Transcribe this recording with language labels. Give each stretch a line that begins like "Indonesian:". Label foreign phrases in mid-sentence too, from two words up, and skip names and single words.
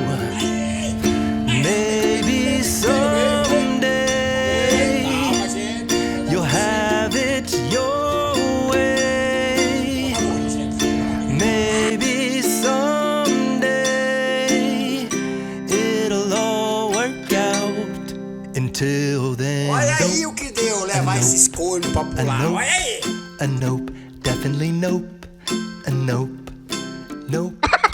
English: Maybe someday you'll have it your way. Maybe someday it'll all work out. Until then,
Portuguese: Olha aí o que deu levar esses cornos pra pular. Olha aí.
English: a nope, definitely nope, a nope, nope.